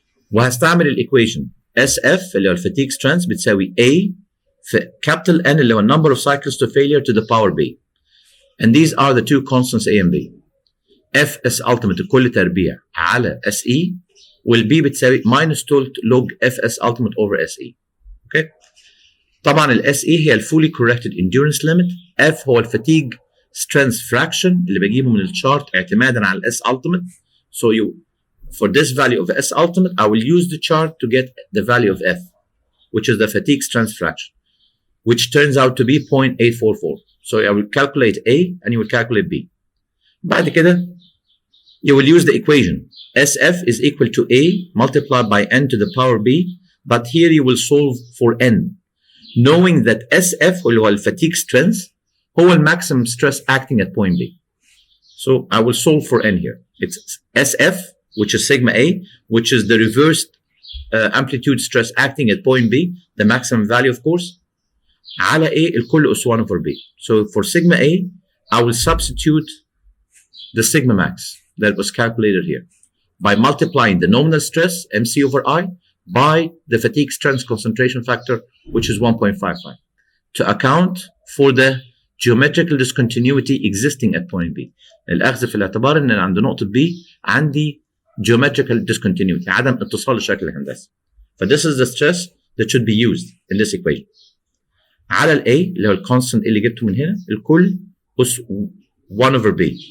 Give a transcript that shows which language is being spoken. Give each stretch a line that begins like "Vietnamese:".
Arabic: وهستعمل الإيكويشن
English: SF اللي هو fatigue strength
Arabic: بتساوي
English: A في capital N اللي هو number of cycles to failure to the power B. And these are the two constants A and B. FS ultimate
Arabic: كل تربيع على SE والB بتساوي
English: minus 2 log FS ultimate over SE. Okay.
Arabic: طبعا ال SE هي ال fully corrected endurance limit. F هو ال fatigue strength fraction اللي بجيبه من الشارت اعتمادا على ال S ultimate.
English: So for this value of S ultimate, I will use the chart to get the value of F, which is the fatigue strength fraction, which turns out to be 0.844. So I will calculate A and you will calculate B.
Arabic: بعد كده
English: you will use the equation. SF is equal to A multiplied by N to the power B, but here you will solve for N, knowing that SF
Arabic: هو ال
English: fatigue strength هو ال maximum stress acting at point B. So I will solve for N here. It's SF, which is sigma A, which is the reversed amplitude stress acting at point B, the maximum value of course, على A
Arabic: الكل أس
English: 1 over B. So for sigma A, I will substitute the sigma max that was calculated here by multiplying the nominal stress, MC over I, by the fatigue strength concentration factor, which is 1.55, to account for the geometrical discontinuity existing at point B.
Arabic: الأخذ في الاعتبار أن عند نقطة B عندي geometrical discontinuity, عدم اتصال الشكل الهندسي.
English: This is the stress that should be used in this equation.
Arabic: على ال A اللي هو ال constant اللي جبته من هنا الكل أس 1 over B.